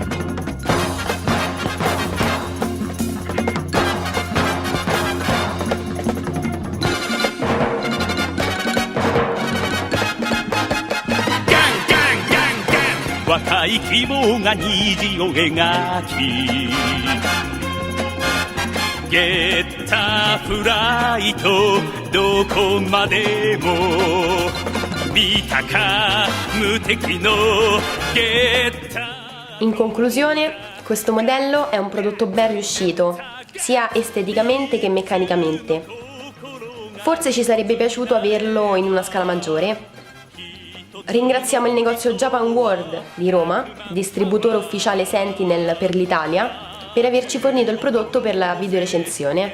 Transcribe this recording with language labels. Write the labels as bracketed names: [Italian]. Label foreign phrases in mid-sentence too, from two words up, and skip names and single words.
[Japanese] 若い希望が虹を描きゲッタフライトどこまでも見たか無敵のゲッタ [Italian] In conclusione, questo modello è un prodotto ben riuscito, sia esteticamente che meccanicamente. Forse ci sarebbe piaciuto averlo in una scala maggiore. Ringraziamo il negozio Japan World di Roma, distributore ufficiale Sentinel per l'Italia, per averci fornito il prodotto per la videorecensione.